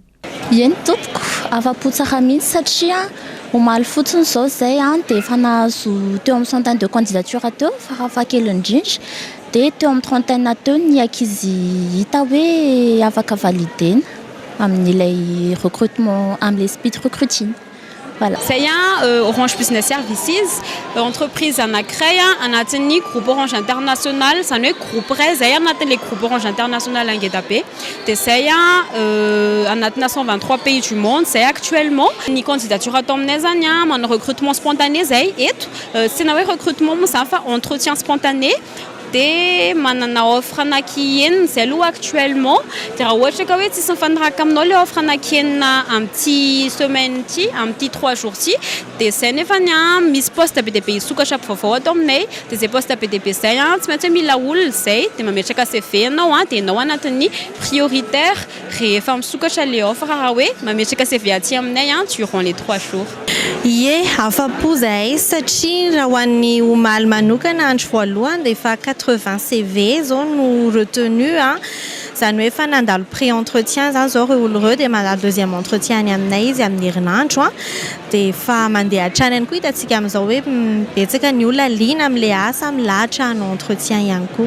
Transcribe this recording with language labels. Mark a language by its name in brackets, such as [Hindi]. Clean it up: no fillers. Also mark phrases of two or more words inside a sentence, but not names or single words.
[Malagasy] Eny tompoko, afa-po tsara mihitsy satria omaly fotsiny izao izay dia efa nahazo teo amin'ny [French] centaine de candidature [Malagasy] teo farafahakeliny indrindra dia teo amin'ny trentaine teo ny ankizy hita hoe afaka validena amin'ilay recrutement amin'ilay [English] speed recruiting. [Malagasy] Voilà. [French] C'est Orange Business Services, entreprise [Malagasy] anankiray anatin'ny groupe Orange International, zany hoe groupe ray zay anatin'ilay groupe Orange International angeda-be. Dia zay anatina [French] 123 pays du monde, [Malagasy] zay actuellement ny candidature atao aminay zany manao [French] recrutement spontané [Malagasy] zay eto, sy na hoe recrutement moa zany fa [French] entretien spontané. [Malagasy] Dia manana offre anaky enina zay aloha actuellement dia raha ohatra ka hoe tsisy mifanaraka aminao le offre anaky enina amin'ity semaine ity amin'ity 3 jours ity dia zay nefany misy poste be dia be hisokatra vaovao atao aminay dia zay poste be dia be zay tsy maintsy mila olona zay dia mametraka CV anao dia anao anatin'ny prioritaire rehefa misokatra le offre raha hoe mametraka CV aty aminay [French] durant les 3 jours. [Malagasy] Ie, afa-po zahay satria raha ho an'ny omaly manokana andro voalohany dia efa 80 CV zao no retenu zany hoe efa nandalo pré-entretien zany zao ireo olo ireo dia mandalo [French] deuxième entretien [Malagasy] any aminay izy amin'ny herinandro dia efa mandeha hatrany ihany koa hitantsika amin'izao hoe betsaka ny olona liana amin'ilay asa milahatra hanao entretien ihany koa.